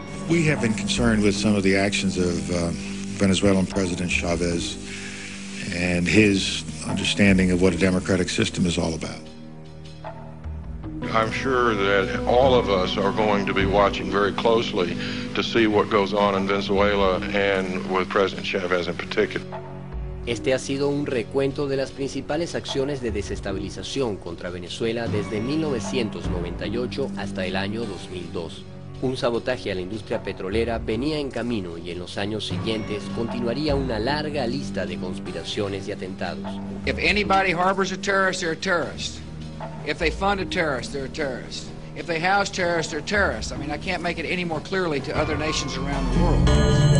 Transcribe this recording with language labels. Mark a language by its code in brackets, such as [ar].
[en] We have been concerned with some of the actions of Venezuelan President Chavez and his understanding of what a democratic system is all about. I'm sure that all of us are going to be watching very closely to see what goes on in Venezuela and with President Chavez in particular. [es] Este ha sido un recuento de las principales acciones de desestabilización contra Venezuela desde 1998 hasta el año 2002. Un sabotaje a la industria petrolera venía en camino y en los años siguientes continuaría una larga lista de conspiraciones y atentados. [en] If anybody harbors a terrorist, they're a terrorist. If they fund a terrorist, they're a terrorist. If they house terrorists, they're terrorists. I mean, I can't make it any more clearly to other nations around the world.